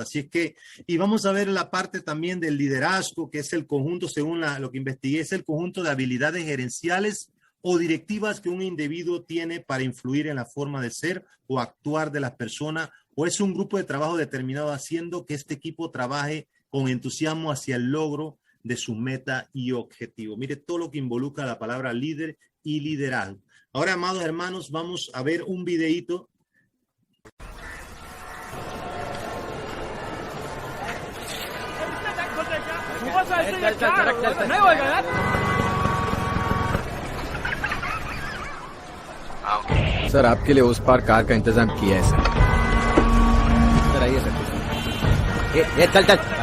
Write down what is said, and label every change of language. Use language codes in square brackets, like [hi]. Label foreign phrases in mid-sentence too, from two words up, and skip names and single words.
[es] Así es que, y vamos a ver la parte también del liderazgo, que es el conjunto, según lo que investigué, es el conjunto de habilidades gerenciales o directivas que un individuo tiene para influir en la forma de ser o actuar de las personas, o es un grupo de trabajo determinado haciendo que este equipo trabaje con entusiasmo hacia el logro de su meta y objetivo. Mire todo lo que involucra la palabra líder y liderazgo. Ahora, amados hermanos, vamos a ver un videíto. [hi] सर आपके लिए उस पार कार का इंतजाम किया है सर आइए सर चल चल